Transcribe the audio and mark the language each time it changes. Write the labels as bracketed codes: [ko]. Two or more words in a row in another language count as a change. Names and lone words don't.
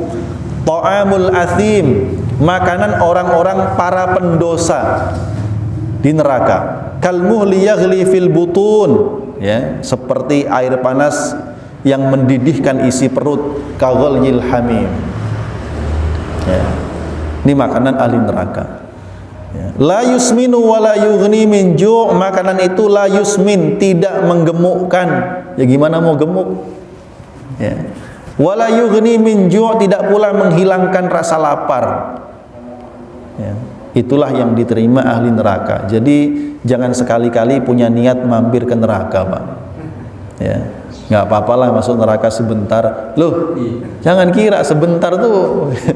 [ar] طعام الأثيم, [id] makanan orang-orang para pendosa di neraka. [ar] كالمهل يغلي في البطون, [id] ya, seperti air panas yang mendidihkan isi perut. [ar] كغلي الحميم. Ya. [id] Ini makanan ahli neraka. Ya. [ar] لا يسمن ولا يغني من جوع', [id] makanan itu [ar] لا يسمن, [id] tidak menggemukkan. Ya gimana mau gemuk? [ar] Ya. ولا يغني من جوع', [id] tidak pula menghilangkan rasa lapar. Ya. Itulah yang diterima ahli neraka. Jadi jangan sekali-kali punya niat mampir ke neraka, Pak. Ya. Nggak apa-apalah masuk neraka sebentar. Loh, jangan kira sebentar tuh.